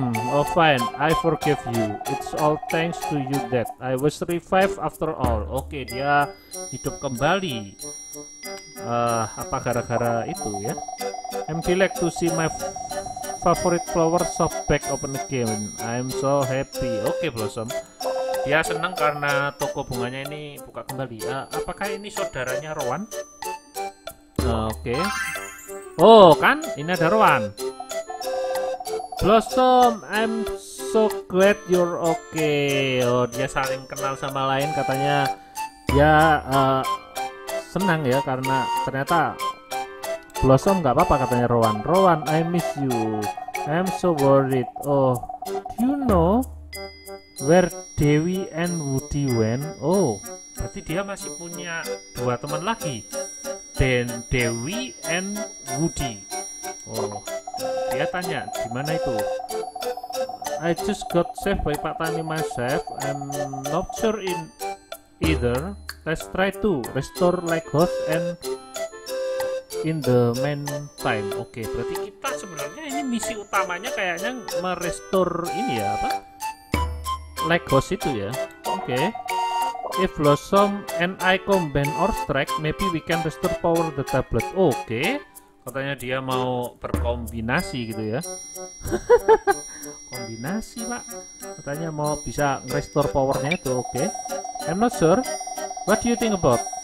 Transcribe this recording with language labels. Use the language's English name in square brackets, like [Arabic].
[English] Oh fine, I forgive you. It's all thanks to you that I was revived after all. [Indonesian] Oke, dia hidup kembali. Apa gara-gara itu ya? [English] I'm glad to see my favorite flower shop back open again. I'm so happy. Oke, Blossom. [Indonesian] Dia senang karena toko bunganya ini buka kembali. Apakah ini saudaranya Rowan? Oke. Oh, kan? Ini ada Rowan. [English] Blossom, I'm so glad you're okay. [Indonesian] Oh, dia saling kenal sama lain katanya. Dia senang ya karena ternyata Blossom nggak apa-apa katanya Rowan. [English] Rowan, I miss you. I'm so worried. Oh, do you know where Dewi and Woody went? [Indonesian] Oh, berarti dia masih punya dua teman lagi. Dan Dewi and Woody. Oh, dia tanya di mana itu? [English] I just got saved by Pak Tani myself. I'm not sure in either. Let's try to restore Legos and in the meantime. [Indonesian] Oke, berarti kita sebenarnya ini misi utamanya kayaknya merestore ini ya apa? Legos itu ya. Oke. [English] If Blossom and I combine our strength, maybe we can restore power the tablet. [Indonesian] Oke. Katanya dia mau berkombinasi gitu ya. Kombinasi, Pak. Katanya mau bisa restore powernya itu. Oke. [English] I'm not sure. What do you think about?